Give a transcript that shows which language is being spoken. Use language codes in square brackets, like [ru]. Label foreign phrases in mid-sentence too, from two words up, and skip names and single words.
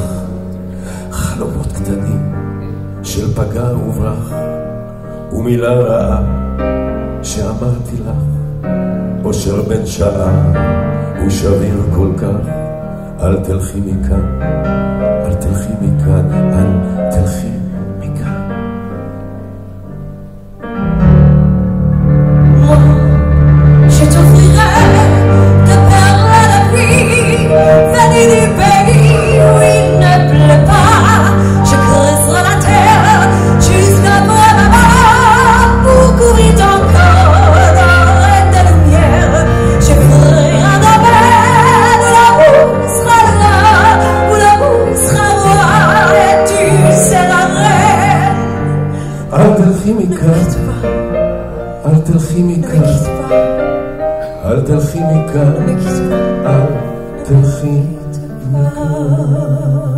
[he] חלומות קטנים של פגע וברח ומילה רעה שאמרתי לך, אושר בן שעה הוא שביר כל כך. אל תלכי מכאן, אל תלכי מכאן, אל תלכי מכאן. [fr] Je t'offrirai des perles à la pluie, venues du pays où il ne pleut pas. Je creuserai la terre jusqu'après ma mort pour couvrir ton corps dans de lumière. Je ferai un domaine où l'amour sera là, où l'amour sera roi et tu seras reine. [he] אל תלכי מכאן, אל תלכי מכאן, אל תלכי מכאן, אל תלכי מכאן.